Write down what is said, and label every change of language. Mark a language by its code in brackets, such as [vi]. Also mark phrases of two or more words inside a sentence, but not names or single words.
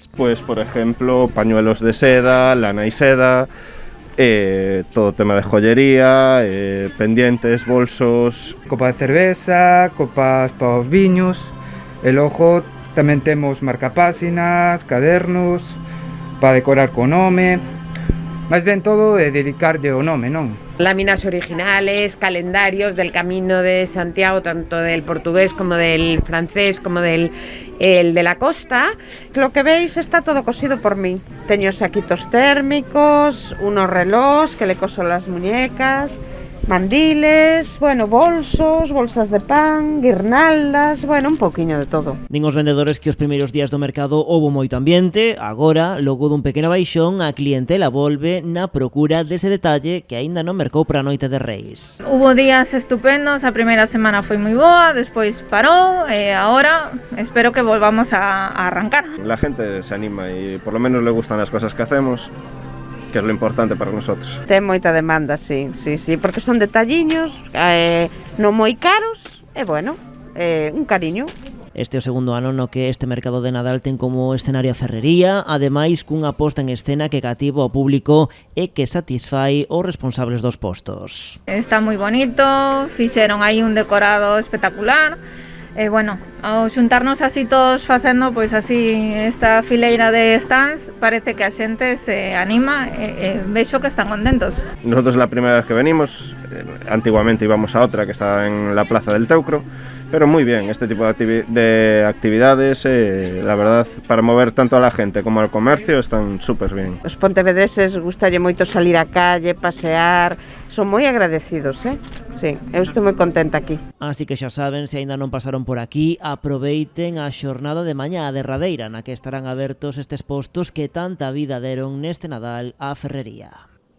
[es] Pues, por ejemplo, pañuelos de seda, lana y seda, todo tema de joyería, pendientes, bolsos. [gl] Copa de cerveza, copas para os viños, e logo tamén temos marcapáxinas, cadernos, para decorar co nome. Máis ben todo é dedicarlle o nome, non? [es] Láminas originales, calendarios del Camino de Santiago, tanto del portugués como del francés, como el de la costa. Lo que veis está todo cosido por mí. Teño saquitos térmicos, unos relós que le coso las muñecas, mandiles, bueno, bolsos, bolsas de pan, guirnaldas, bueno, un poquinho de todo. [gl] Din os vendedores que os primeiros días do mercado houbo moito ambiente, agora, logo dun pequeno baixón, a clientela volve na procura dese detalle que aínda non mercou para a noite de Reis. [es] Hubo días estupendos, [gl] a primeira semana foi moi boa, despois parou e agora espero que volvamos a arrancar. [es] La gente se anima y por lo menos le gustan las cosas que hacemos, que es lo importante para nosotros. [gl] Ten moita demanda, sí, porque son detalliños, non moi caros, e bueno, un cariño. Este é o segundo ano no que este mercado de Nadal ten como escenario a Ferrería, ademais cunha posta en escena que cativa ao público e que satisfai os responsables dos postos. Está moi bonito, fixeron aí un decorado espectacular. Bueno, ao xuntarnos así todos facendo pois así esta fileira de stands, parece que a xente se anima e vexo que están contentos. [es] Nosotros la primera vez que venimos, antiguamente íbamos a otra que estaba en la plaza del Teucro, pero muy bien, este tipo de actividades, la verdad, para mover tanto a la gente como al comercio, están súper bien. [gl] Os pontevedreses gustalle moito salir á calle, pasear, son moi agradecidos, Sí, eu estou moi contenta aquí. Así que xa saben, se aínda non pasaron por aquí, aproveiten a xornada de mañá, a derradeira, na que estarán abertos estes postos que tanta vida deron neste Nadal á Ferrería.